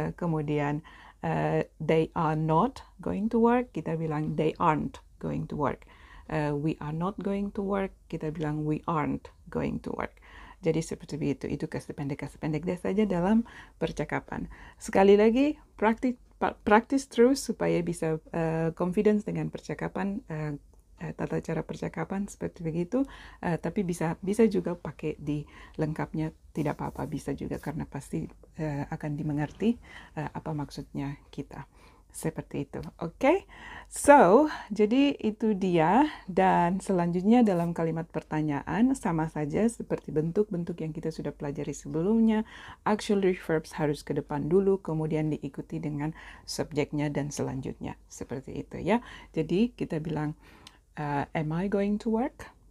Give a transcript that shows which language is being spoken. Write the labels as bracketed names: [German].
[Indonesian] Kemudian [English] they are not going to work, [Indonesian] kita bilang [English] they aren't going to work. We are not going to work, [Indonesian] kita bilang [English] we aren't going to work. [Indonesian] Jadi seperti itu kasih pendek dia saja dalam percakapan. Sekali lagi, praktis terus supaya bisa confidence dengan percakapan, tata cara percakapan seperti begitu, tapi bisa juga pakai di lengkapnya, tidak apa-apa, bisa juga karena pasti akan dimengerti apa maksudnya kita. Seperti itu, oke? So, jadi itu dia, dan selanjutnya dalam kalimat pertanyaan sama saja seperti bentuk-bentuk yang kita sudah pelajari sebelumnya. Auxiliary verbs harus ke depan dulu, kemudian diikuti dengan subjeknya dan selanjutnya. Seperti itu ya. Jadi kita bilang, [English] am I going to work?